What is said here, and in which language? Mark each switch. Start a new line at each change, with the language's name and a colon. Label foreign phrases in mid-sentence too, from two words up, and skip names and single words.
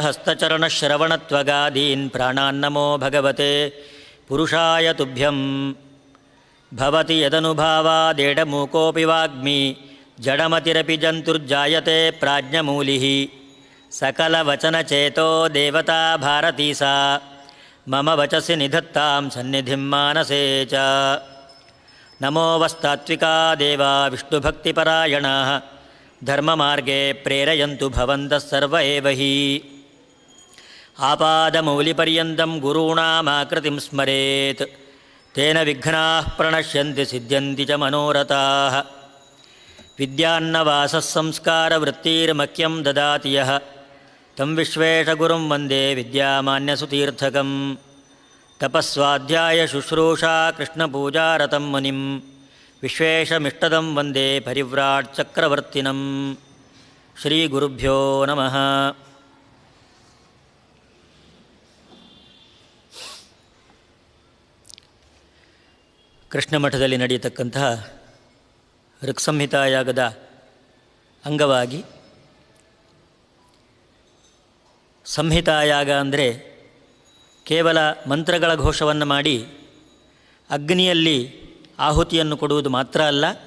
Sanskrit: ಹಸ್ತಚರಣಶ್ರವಣತ್ವಗಾದೀನ್ ಪ್ರಾಣಾನ್ನಮೋ ಭಗವತೆ ಪುರುಷಾಯ ತುಭ್ಯಂ ಭವತಿ ಯದನುಭಾವಾದೇಡಮೂಕೋಪಿ ವಾಗ್ಮಿ ಜಡಮತಿರಪಿ ಜಂತುರ್ಜಾಯತೆ ಪ್ರಾಜ್ಞಮೂಲಿಃ ಸಕಲವಚನಚೇತೋ ದೇವತಾ ಭಾರತೀ ಸಾ ಮಮ ವಚಸಿ ನಿಧತ್ತಾಂ ಸನ್ನಿಧಿಂ ಮಾನಸೇ ಚ. ನಮೋ ವಸ್ತಾತ್ವಿಕಾ ದೇವಾ ವಿಷ್ಣುಭಕ್ತಿಪರಾಯಣಾಃ ಧರ್ಮಮಾರ್ಗೇ ಪ್ರೇರಯಂತು ಭವಂತಃ ಸರ್ವ ಏವ ಹಿ. ಆಪಾದಮೌಲಿಪರ್ಯಂతం ಗುರುಣಾಮಾಕೃತಿಂ ಸ್ಮರೇತ್ ತೇನ ವಿಘ್ನಾಃ ಪ್ರಣಶ್ಯಂತಿ ಸಿದ್ಧ್ಯಂತಿ ಚ ಮನೋರಥಾಃ. ವಿದ್ಯಾನ್ನವಾಸಃ ಸಂಸ್ಕಾರವೃತ್ತಿರ್ಮಹ್ಯಂ ದದಾತಿ ಯಃ ತಂ ವಿಶ್ವೇಶಗುರುಂ ವಂದೇ ವಿದ್ಯಾಮಾನ್ಯಸುತೀರ್ಥಕಂ. ತಪಸ್ವಾಧ್ಯಾಯ ಶುಶ್ರೂಷಾ ಕೃಷ್ಣಪೂಜಾರತಂ ಮುನಿಂ ವಿಶ್ವೇಶಮಿಷ್ಟದಂ ವಂದೇ ಪರಿವ್ರಾಟ್ ಚಕ್ರವರ್ತಿನಂ. ಶ್ರೀಗುರುಭ್ಯೋ ನಮಃ.
Kannada: ಕೃಷ್ಣಮಠದಲ್ಲಿ ನಡೆಯತಕ್ಕಂತಹ ಋಕ್ಸಂಹಿತಾಯಾಗದ ಅಂಗವಾಗಿ ಸಂಹಿತಾಯಾಗ ಅಂದರೆ ಕೇವಲ ಮಂತ್ರಗಳ ಘೋಷವನ್ನು ಮಾಡಿ ಅಗ್ನಿಯಲ್ಲಿ ಆಹುತಿಯನ್ನು ಕೊಡುವುದು ಮಾತ್ರ ಅಲ್ಲ,